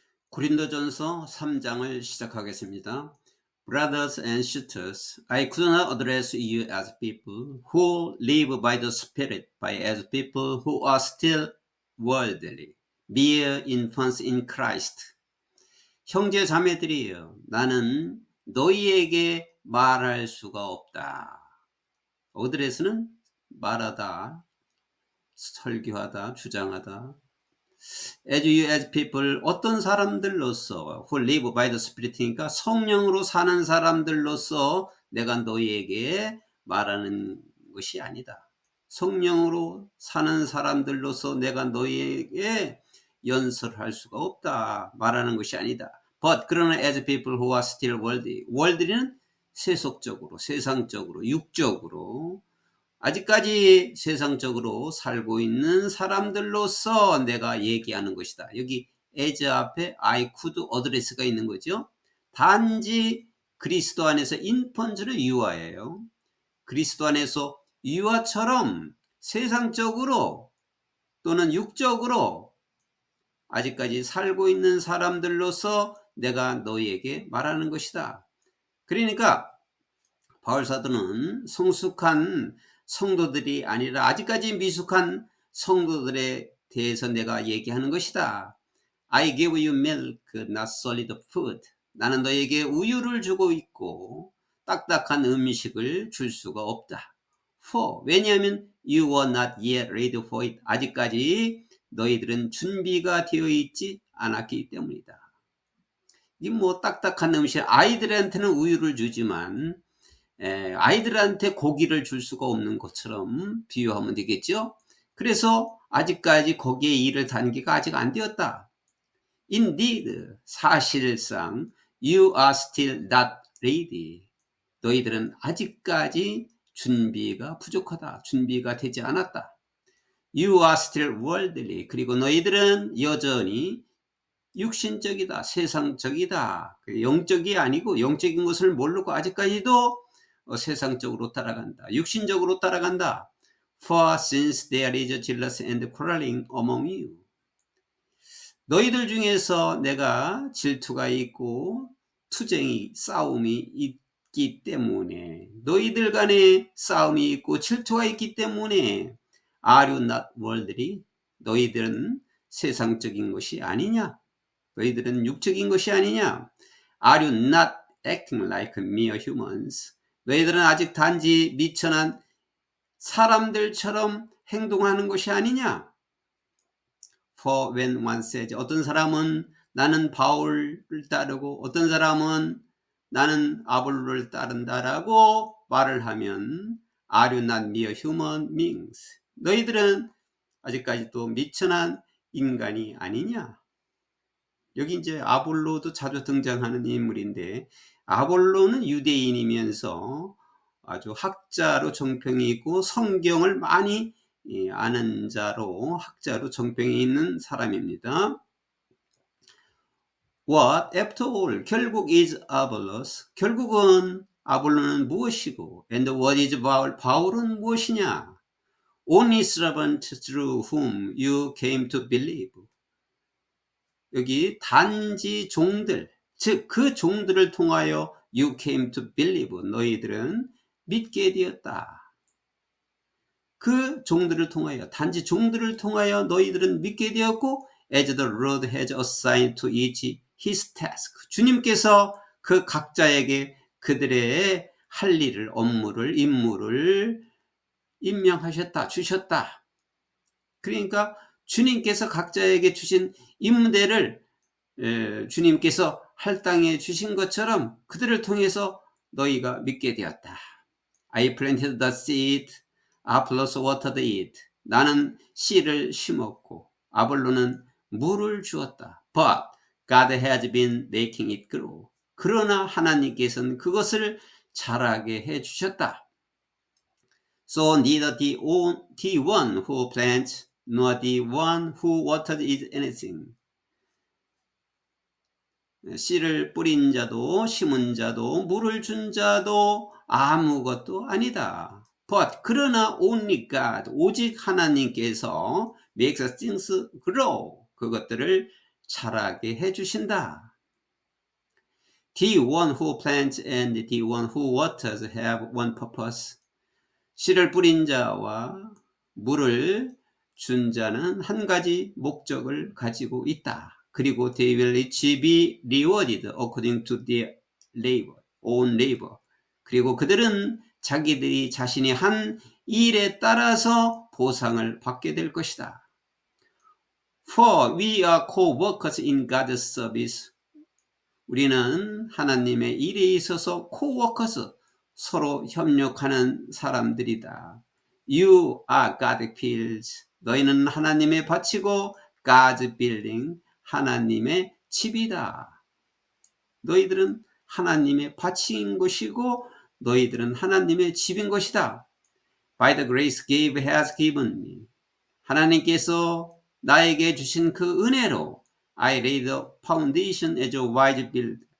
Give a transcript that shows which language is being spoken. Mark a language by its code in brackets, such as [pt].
[ko] 고린도전서 3장을 시작하겠습니다. [en] Brothers and sisters, I could not address you as people who live by the Spirit, but as people who are still worldly, mere infants in Christ. [ko] 형제 자매들이여, 나는 너희에게 말할 수가 없다. 어드레스는 말하다, 설교하다, 주장하다. [en] As you as people, [ko] 어떤 사람들로서 [en] who live by the Spirit [ko] 이니까 성령으로 사는 사람들로서 내가 너희에게 말하는 것이 아니다. 성령으로 사는 사람들로서 내가 너희에게 연설할 수가 없다. 말하는 것이 아니다. [en] But [ko] 그러나 [en] as people who are still worldly. [ko] worldly는 세속적으로, 세상적으로, 육적으로 아직까지 세상적으로 살고 있는 사람들로서 내가 얘기하는 것이다. 여기 as 앞에 [en] I could address [ko] 가 있는 거죠. 단지 그리스도 안에서 인펀즈는 유아예요. 그리스도 안에서 유아처럼 세상적으로 또는 육적으로 아직까지 살고 있는 사람들로서 내가 너희에게 말하는 것이다. 그러니까 바울사도는 성숙한 성도들이 아니라 아직까지 미숙한 성도들에 대해서 내가 얘기하는 것이다. [en] I give you milk, not solid food. [ko] 나는 너에게 우유를 주고 있고 딱딱한 음식을 줄 수가 없다. [en] For, [ko] 왜냐하면 [en] you were not yet ready for it. [ko] 아직까지 너희들은 준비가 되어 있지 않았기 때문이다. 이 뭐 딱딱한 음식, 아이들한테는 우유를 주지만 아이들한테 고기를 줄 수가 없는 것처럼 비유하면 되겠죠. 그래서 아직까지 거기에 이를 단계가 아직 안 되었다. [en] Indeed, [ko] 사실상 [en] you are still not ready. [ko] 너희들은 아직까지 준비가 부족하다. 준비가 되지 않았다. [en] You are still worldly. [ko] 그리고 너희들은 여전히 육신적이다. 세상적이다. 영적이 아니고 영적인 것을 모르고 아직까지도 세상적으로 따라간다. 육신적으로 따라간다. [en] For since there is jealousy and quarreling among you. [ko] 너희들 중에서 내가 질투가 있고 투쟁이, 싸움이 있기 때문에 너희들 간에 싸움이 있고 질투가 있기 때문에 [en] Are you not worldly? [ko] 너희들은 세상적인 것이 아니냐? 너희들은 육적인 것이 아니냐? [en] Are you not acting like mere humans? [ko] 너희들은 아직 단지 미천한 사람들처럼 행동하는 것이 아니냐? For when one says, 어떤 사람은 나는 바울을 따르고 어떤 사람은 나는 아볼로를 따른다라고 말을 하면 [en] Are you not mere human beings? [ko] 너희들은 아직까지 또 미천한 인간이 아니냐? 여기 이제 아볼로도 자주 등장하는 인물인데 아볼로는 유대인이면서 아주 학자로 정평이 있고 성경을 많이 아는 자로 학자로 정평이 있는 사람입니다. [en] What after all 결국 is Apollos [ko] 결국은 아볼로는 무엇이고 [en] and what is Paul [ko] 바울은 무엇이냐? [en] Only servant through whom you came to believe. [ko] 여기 단지 종들, 즉 그 종들을 통하여 [en] you came to believe, [ko] 너희들은 믿게 되었다. 그 종들을 통하여, 단지 종들을 통하여 너희들은 믿게 되었고 [en] as the Lord has assigned to each his task. [ko] 주님께서 그 각자에게 그들의 할 일을, 업무를, 임무를 임명하셨다, 주셨다. 그러니까 주님께서 각자에게 주신 임무대를 주님께서 할당해 주신 것처럼 그들을 통해서 너희가 믿게 되었다. [en] I planted the seed, Apollos watered it. [ko] 나는 씨를 심었고 아볼로는 물을 주었다. [en] But God has been making it grow. [ko] 그러나 하나님께서는 그것을 자라게 해 주셨다. [en] So neither the one who plants nor the one who waters is anything. [ko] 씨를 뿌린 자도 심은 자도 물을 준 자도 아무것도 아니다. [en] But [ko] 그러나 [en] only God, [ko] 오직 하나님께서 [en] makes things grow. [ko] 그것들을 자라게 해주신다. [en] The one who plants and the one who waters have one purpose. [ko] 씨를 뿌린 자와 물을 준 자는 한 가지 목적을 가지고 있다. 그리고 [en] they will each be rewarded according to their labor, own labor. [ko] 그리고 그들은 자기들이 자신이 한 일에 따라서 보상을 받게 될 것이다. [en] For we are co-workers in God's service. [ko] 우리는 하나님의 일에 있어서 co-workers, 서로 협력하는 사람들이다. [en] You are God's fields. [ko] 너희는 하나님의 밭이고 [en] God's building, [ko] 하나님의 집이다. 너희들은 하나님의 밭인 것이고 너희들은 하나님의 집인 것이다. [en] By the grace God has given me. [ko] 하나님께서 나에게 주신 그 은혜로 [en] I laid the foundation as a wise builder.